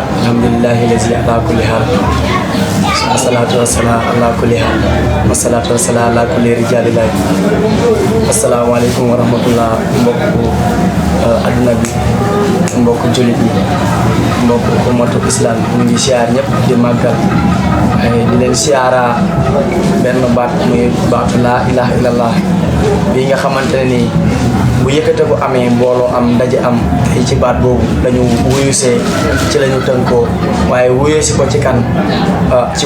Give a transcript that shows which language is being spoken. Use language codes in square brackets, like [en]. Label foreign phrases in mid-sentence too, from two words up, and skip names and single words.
[ar] الحمد لله الذي على كل حال الصلاة والسلام على كل حال والصلاة والسلام على كل رجال الله. السلام عليكم ورحمة الله. [wo] Mbokku aduna bi, mbokku julit yi, mbokku [ar] أمة الإسلام, [wo] ñu ngi siyaar ñëpp di màggal di leen siyaara benn baat muy baatu [ar] لا إله إلا الله [wo] bi nga xamante ne nii bu yëkkate bu amee mbooloo am ndaje am tey ci baat boobu lañu wuyusee ci lañu tënkoo waaye wuyusi ko ci kan ci